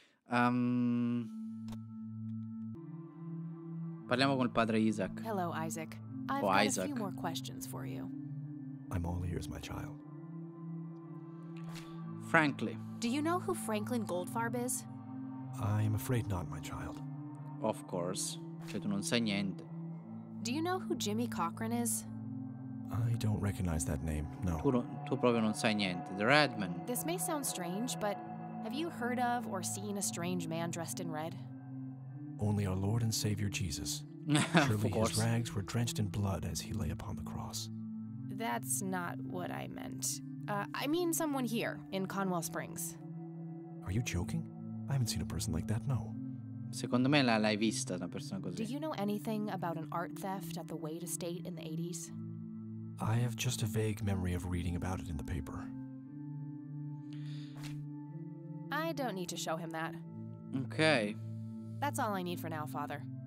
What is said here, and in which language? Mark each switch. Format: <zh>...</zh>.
<it>Parliamo con il padre Isaac.</it> <en>Hello, Isaac. I've got Isaac. a few more questions for you. I'm all ears, my child. Frankly. Do you know who Franklin Goldfarb is? I am afraid not, my child. Of course.</en> <it>Cioè tu non sai niente.</it> <en>Do you know who Jimmy Cochran is? I don't recognize that name, no.</en> <it>Tu proprio non sai niente.</it> <en>The Redman. This may sound strange, but have you heard of or seen a strange man dressed in red? Only our Lord and Savior Jesus. Surely his rags were drenched in blood as he lay upon the cross. That's not what I meant. I mean someone here, in Conwell Springs. Are you joking? I haven't seen a person like that, no.</en> <it>Secondo me l'hai vista una persona così.</it> <en>Do you know anything about an art theft at the Wade estate in the 80s? I have just a vague memory of reading about it in the paper. I don't need to show him that. Ok. That's all I need for now, Father.</en>